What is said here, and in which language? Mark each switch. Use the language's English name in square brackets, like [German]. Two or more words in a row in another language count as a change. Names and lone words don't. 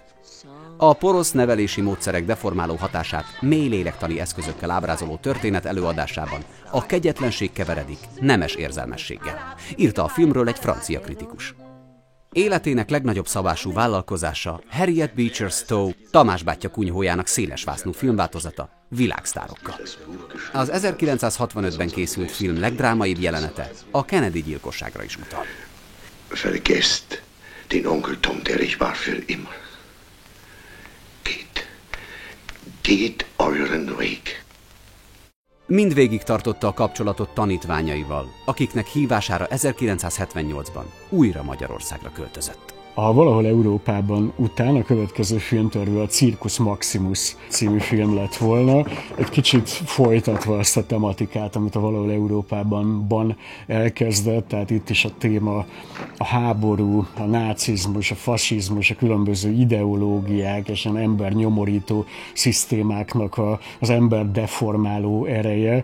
[Hungarian] A porosz nevelési módszerek deformáló hatását mély lélektani eszközökkel ábrázoló történet előadásában a kegyetlenség keveredik nemes érzelmességgel, írta a filmről egy francia kritikus. Életének legnagyobb szabású vállalkozása Harriet Beecher Stowe, Tamás bátyja kunyhójának szélesvásznú filmváltozata világsztárokkal. Az 1965-ben készült film legdrámaibb jelenete a Kennedy gyilkosságra is utal. [German] Vergesst den Onkel Tom, der ich war für immer. Geht euren Weg. [Hungarian] Mindvégig tartotta a kapcsolatot tanítványaival, akiknek hívására 1978-ban újra Magyarországra költözött. A Valahol Európában után a következő filmterve a Circus Maximus című film lett volna, egy kicsit folytatva azt a tematikát, amit a Valahol Európában elkezdett, tehát itt is a téma a háború, a nácizmus, a fasizmus, a különböző ideológiák és az ember nyomorító szisztémáknak az ember deformáló ereje.